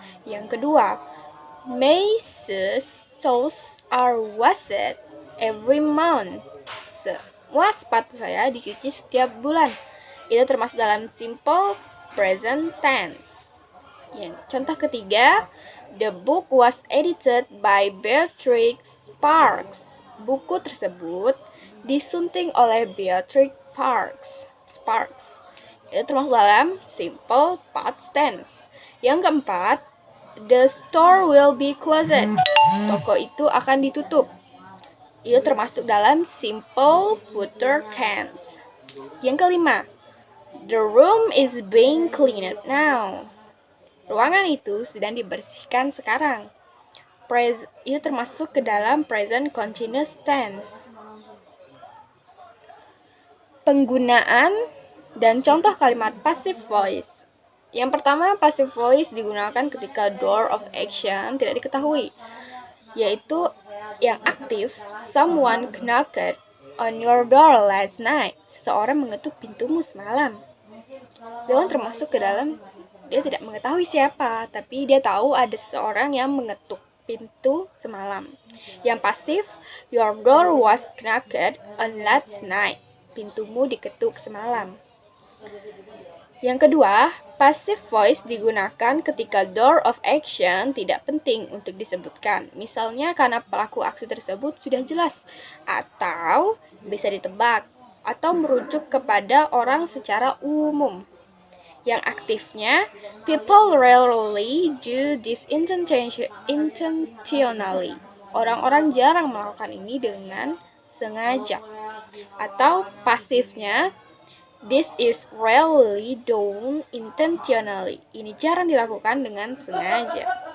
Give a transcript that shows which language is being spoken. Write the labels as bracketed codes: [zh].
[id] Yang kedua, [en] my shoes are washed every month. [id] Semua sepatu saya dicuci setiap bulan. Itu termasuk dalam simple present tense. Contoh ketiga, [en] the book was edited by Beatrix Sparks. [id] Buku tersebut disunting oleh Beatrix Sparks. Itu termasuk dalam simple past tense. Yang keempat, [en] the store will be closed. [id] Toko itu akan ditutup. Itu termasuk dalam simple future tense. Yang kelima, [en] the room is being cleaned now. [id] Ruangan itu sedang dibersihkan sekarang. Itu termasuk ke dalam present continuous tense. Penggunaan dan contoh kalimat passive voice. Yang pertama, passive voice digunakan ketika door of action tidak diketahui, yaitu yang aktif, [en] someone knocked on your door last night. [id] Seseorang mengetuk pintumu semalam. Itu termasuk ke dalam dia tidak mengetahui siapa, tapi dia tahu ada seseorang yang mengetuk pintu semalam. Yang pasif, [en] your door was knocked on last night. [id] Pintumu diketuk semalam. Yang kedua, passive voice digunakan ketika door of action tidak penting untuk disebutkan. Misalnya karena pelaku aksi tersebut sudah jelas, atau bisa ditebak, atau merujuk kepada orang secara umum. Yang aktifnya, [en] people rarely do this intentionally. [id] Orang-orang jarang melakukan ini dengan sengaja. Atau pasifnya, [en] this is rarely done intentionally. [id] Ini jarang dilakukan dengan sengaja.